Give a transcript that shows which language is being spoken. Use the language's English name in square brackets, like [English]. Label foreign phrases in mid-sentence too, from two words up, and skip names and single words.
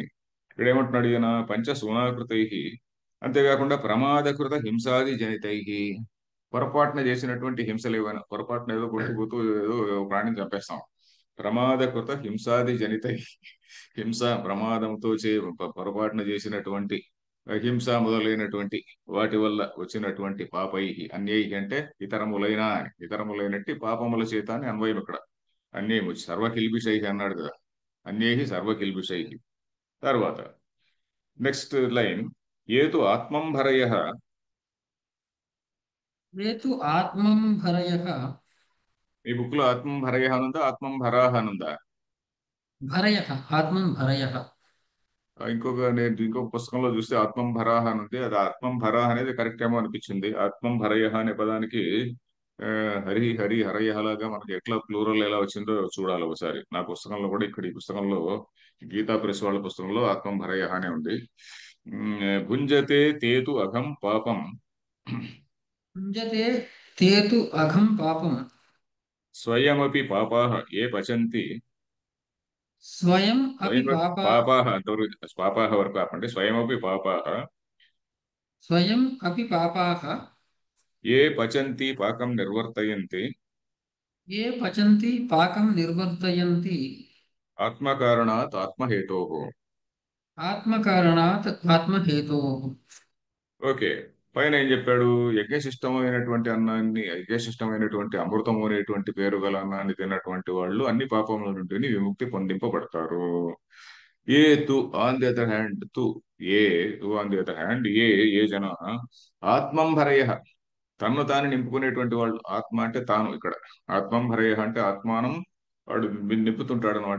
[Telugu] ఇక్కడ ఏమంటున్నాడు ఈయన, పంచసూనాకృతై, అంతేకాకుండా [Sanskrit] ప్రమాదకృత హింసాది జనితై, [Telugu] పొరపాటున చేసినటువంటి హింసలు ఏవైనా, పొరపాటున ఏదో కొట్టుకుపోతూ ఏదో ప్రాణిని చంపేస్తాం, [Sanskrit] ప్రమాదకృత హింసాది జనితై, [Telugu] హింస ప్రమాదంతో పొరపాటున చేసినటువంటి హింస మొదలైనటువంటి వాటి వల్ల వచ్చినటువంటి పాపై, అన్యై అంటే ఇతరములైన అని, ఇతరములైనట్టి పాపముల చేత అని అన్వయం ఇక్కడ. [Sanskrit] అన్యము సర్వకిల్బిషై [Telugu] అన్నాడు కదా, [Sanskrit] అన్యై సర్వకిల్బిషై. [Telugu] తర్వాత [English] next line, [Sanskrit] ఏతు ఆత్మంభరయ, ये तु आत्मम्भरयः [Telugu] ఈ బుక్ లో ఆత్మంభరయ అనుందా ఆత్మంభరాహ అనుందా? [Sanskrit] भरयः आत्मम्भरयः [Telugu] నేను ఇంకొక పుస్తకంలో చూస్తే ఆత్మంభరాహ అని ఉంది, అది ఆత్మంభరాహ అనేది కరెక్ట్ ఏమో అనిపించింది. ఆత్మంభరయ అనే పదానికి ఆ, [Sanskrit] హరి హరి హరయ [Telugu] లాగా మనకి ఎట్లా ప్లూరల్ ఎలా వచ్చిందో చూడాలి ఒకసారి. నా పుస్తకంలో కూడా, ఇక్కడ ఈ పుస్తకంలో గీతా ప్రెస్ వాళ్ళ పుస్తకంలో ఆత్మంభరయ అనే ఉంది. [Sanskrit] భుంజతే తేతు అఘం పాపం भुञ्जते ते तु अघं पापं స్వయమపి పాపాః ఏ పచంతి, स्वयम् अपि స్వయం पापा [Telugu] పాపాః అంతవరకు, పాపాః వరకు ఆపండి, [Sanskrit] స్వయమపి పాపాః स्वयम् अपि पापाः ఏ పచంతి పాకం నిర్వర్తయంతి ये पचन्ति पाकं निर्वर्तयन्ति ఆత్మకారణాత్ ఆత్మహేతోః. आत्मकारणात् आत्महेतोः [Telugu] ఓకే, పైన ఏం చెప్పాడు, యజ్ఞశిష్టమైనటువంటి అన్నాన్ని, యజ్ఞశిష్టమైనటువంటి అమృతము అనేటువంటి పేరు గల అన్నాన్ని తిన్నటువంటి వాళ్ళు అన్ని పాపముల నుండి విముక్తి పొందింపబడతారు. [Sanskrit] ఏ తు [English] on the other hand, [Sanskrit] ఏ తు [English] on the other hand, [Sanskrit] ఏ జన ఆత్మంభరయ, [Telugu] తన్ను తాను నింపుకునేటువంటి వాళ్ళు, ఆత్మ అంటే తాను ఇక్కడ, ఆత్మంభరయ అంటే ఆత్మానం, వాడు నింపుతుంటాడు అనమాట.